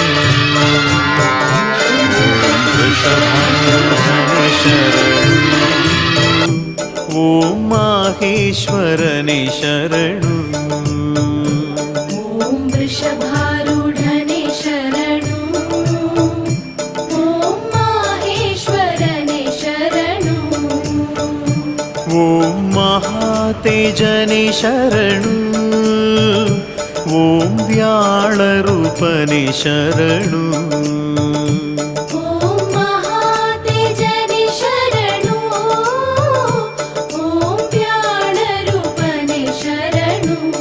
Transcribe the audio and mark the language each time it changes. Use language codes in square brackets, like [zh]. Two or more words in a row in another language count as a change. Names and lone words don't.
[sa] ॐ माहेश्वरने शरणु ॐ वृषभारूढने शरणु ॐ माहेश्वरने शरणु [kn] ॐ ಮಹಾತೇಜನೆ ಶರಣು ಓಂ ವ್ಯಾಳರೂಪನೆ ಶರಣು ಓಂ ಮಹಾತೇಜನೆ ಶರಣು ಓಂ ವ್ಯಾಳರೂಪನೆ ಶರಣು